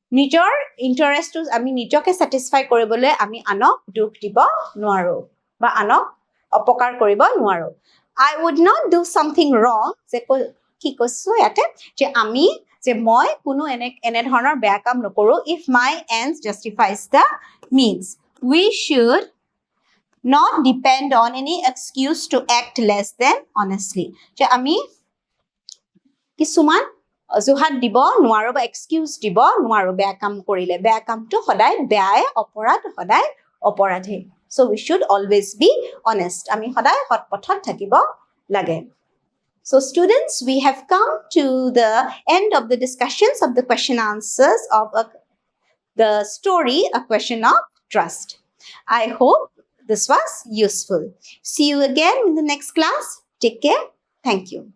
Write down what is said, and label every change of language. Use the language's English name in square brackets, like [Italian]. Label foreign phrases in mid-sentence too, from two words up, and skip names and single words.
[Assamese] নিজৰ ইণ্টাৰেষ্টটো আমি নিজকে ছেটিছফাই কৰিবলৈ আমি আনক দুখ দিব নোৱাৰো বা আনক অপকাৰ কৰিব নোৱাৰো [English] I would not do something wrong [Assamese] যে কি কৈছো ইয়াতে যে মই কোনো এনে ধৰণৰ বেয়া কাম নকৰো [English] if my ends justifies the means we should not depend on any excuse to act less than honestly যে [Assamese] আমি কিছুমান অজুহাত দিব নোৱাৰো বা এক্সকিউজ দিব নোৱাৰো বেয়া কাম কৰিলে বেয়া কামটো সদায় বেয়াই অপৰাধ সদায় অপৰাধী [English] so we should always be honest [Assamese] আমি সদায় সৎ পথত থাকিব লাগে [English] so students we have come to the end of the discussions of the question answers of the story a question of trust I hope this was useful see you again in the next class take care thank you